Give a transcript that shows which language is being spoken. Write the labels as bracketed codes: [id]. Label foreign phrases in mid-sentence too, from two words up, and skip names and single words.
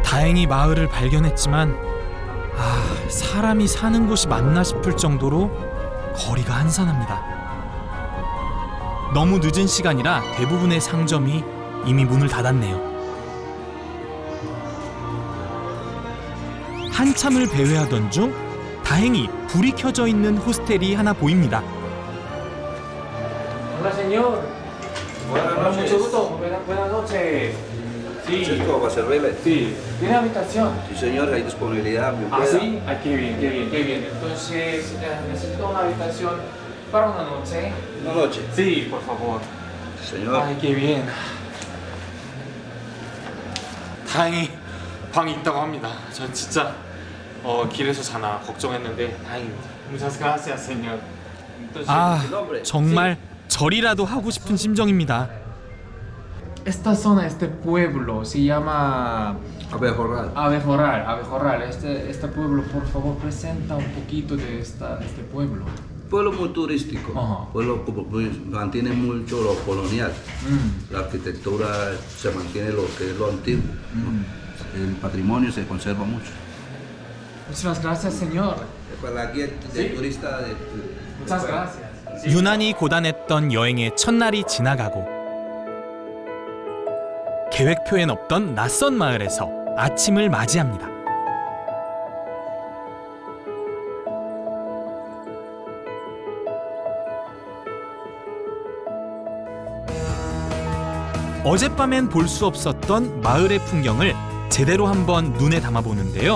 [ko] 다행히 마을을 발견했지만 사람이 사는 곳이 맞나 싶을 정도로 거리가 한산합니다. 너무 늦은 시간이라 대부분의 상점이 이미 문을 닫았네요. 한참을 배회하던 중 다행히 불이 켜져 있는 호스텔이 하나 보입니다. [es] Hola, señor. Mucho gusto. Buenas noches. Sí. Francisco Bacerrele. Sí. ¿Tiene habitación? Sí, señor, hay disponibilidad. ¿Me Ah, puede? sí. Qué bien, qué bien, qué bien. Entonces, necesito una habitación para una noche. Una noche. Sí, por favor. Señor. Ay, qué bien. [ko] 다행히 방이 있다고 합니다. 전 진짜 길에서 자나 걱정했는데 다행입니다. [es] Muchas gracias, señor. [ko] 아, 정말 절이라도 하고 싶은 심정입니다. [es] Esta zona, este pueblo, se llama Abejorral. Abejorral. Este pueblo, por favor, presenta un poquito de este pueblo. Pueblo muy turístico. Ajá. Pueblo mantiene mucho lo colonial. La arquitectura se mantiene lo que es lo antiguo. El patrimonio se conserva mucho. Muchas gracias, señor. Para la guía del turista de Muchas gracias. [ko] 유난히 고단했던 여행의 첫날이 지나가고 계획표엔 없던 낯선 마을에서 아침을 맞이합니다. 어젯밤엔 볼 수 없었던 마을의 풍경을 제대로 한번 눈에 담아보는데요.